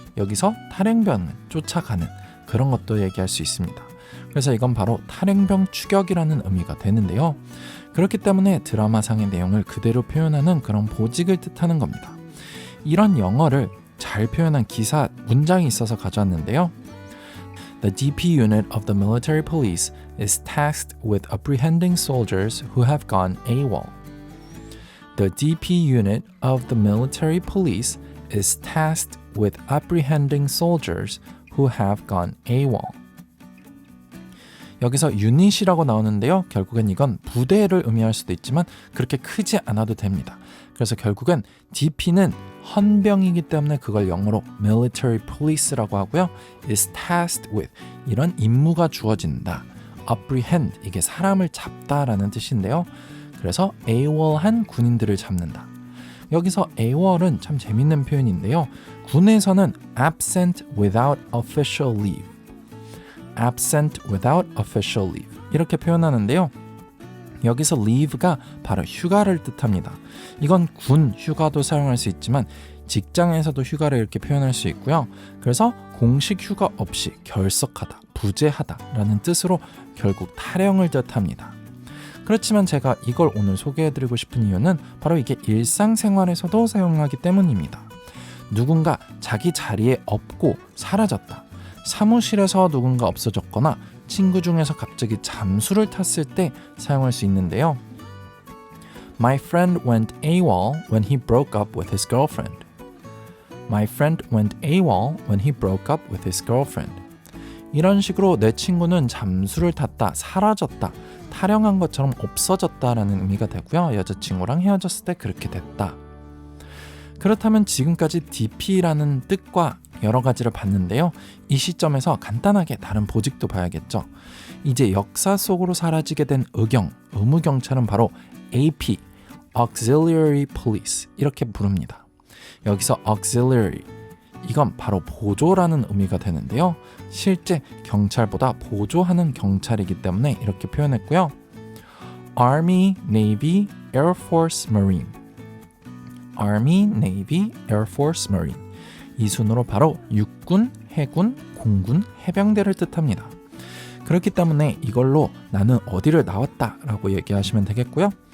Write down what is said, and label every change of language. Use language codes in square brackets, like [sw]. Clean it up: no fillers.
[ko] 여기서 탈영병을 쫓아가는 그런 것도 얘기할 수 있습니다. 그래서 이건 바로 탈영병 추격이라는 의미가 되는데요. 그렇기 때문에 드라마상의 내용을 그대로 표현하는 그런 보직을 뜻하는 겁니다. 이런 영어를 잘 표현한 기사 문장이 있어서 가져왔는데요. [en] The DP unit of the military police is tasked with apprehending soldiers who have gone AWOL. The DP unit of the military police is tasked with apprehending soldiers who have gone AWOL. [ko] 여기서 유닛이라고 나오는데요. 결국엔 이건 부대를 의미할 수도 있지만 그렇게 크지 않아도 됩니다. 그래서 결국엔 DP는 헌병이기 때문에 그걸 영어로 military police라고 하고요. [en] is tasked with, [ko] 이런 임무가 주어진다. apprehend, 이게 사람을 잡다라는 뜻인데요. 그래서 AWOL한 군인들을 잡는다. 여기서 AWOL은 참 재밌는 표현인데요. 군에서는 [en] absent without official leave, [ko] 이렇게 표현하는데요. 여기서 leave가 바로 휴가를 뜻합니다. 이건 군 휴가도 사용할 수 있지만 직장에서도 휴가를 이렇게 표현할 수 있고요. 그래서 공식 휴가 없이 결석하다, 부재하다라는 뜻으로 결국 탈영을 뜻합니다. 그렇지만 제가 이걸 오늘 소개해드리고 싶은 이유는 바로 이게 일상생활에서도 사용하기 때문입니다. 누군가 자기 자리에 없고 사라졌다. 사무실에서 누군가 없어졌거나 친구 중에서 갑자기 잠수를 탔을 때 사용할 수 있는데요. [en] My friend went AWOL when he broke up with his girlfriend. My friend went AWOL when he broke up with his girlfriend. [ko] 이런 식으로 내 친구는 잠수를 탔다, 사라졌다, 탈영한 것처럼 없어졌다라는 의미가 되고요. 여자친구랑 헤어졌을 때 그렇게 됐다. 그렇다면 지금까지 DP라는 뜻과 여러 가지를 봤는데요. 이 시점에서 간단하게 다른 보직도 봐야겠죠. 이제 역사 속으로 사라지게 된 의무경찰은 바로 AP, Auxiliary Police 이렇게 부릅니다. 여기서 Auxiliary, 이건 바로 보조라는 의미가 되는데요. 실제 경찰보다 보조하는 경찰이기 때문에 이렇게 표현했고요. [en] Army, Navy, Air Force, Marine. Army, Navy, Air Force, Marine. [ko] 이 순으로 바로 육군, 해군, 공군, 해병대를 뜻합니다. 그렇기 때문에 이걸로 나는 어디를 나왔다 라고 얘기하시면 되겠고요.